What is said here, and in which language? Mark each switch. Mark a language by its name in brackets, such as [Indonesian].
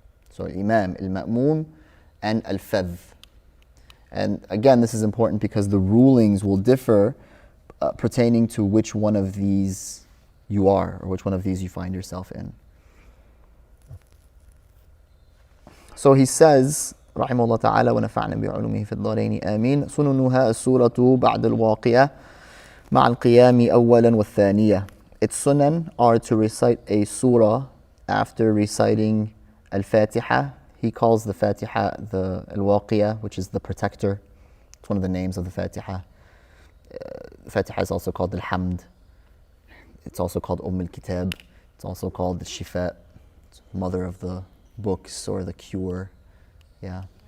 [English] So Imam, al-Ma'mum, and al-Fadh. And again, this is important because the rulings will differ pertaining to which one of these you are, or which one of these you find yourself in. So he says, [Arabic] رحمه الله تعالى ونفعنا بعلومه في الدارين آمين سننها السورة بعد الواقعة مع القيام أولا والثانية. [English] Its sunan are to recite a surah after reciting al-Fatiha. He calls the Fatiha the al-Waqiyah, which is the protector. It's one of the names of the Fatiha. Fatiha is also called al-Hamd. It's also called al-Kitab. It's also called the Shifa, mother of the books or the cure. Yeah.